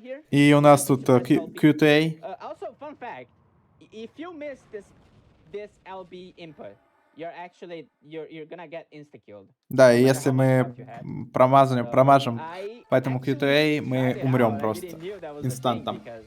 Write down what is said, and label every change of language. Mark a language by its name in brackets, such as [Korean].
[Russian] И у нас тут QTA. [English] Also, fun fact: if you miss this LB input, you're gonna get insta killed. [Russian] Да, и если мы промажем по этому QTA, мы умрем просто инстантом.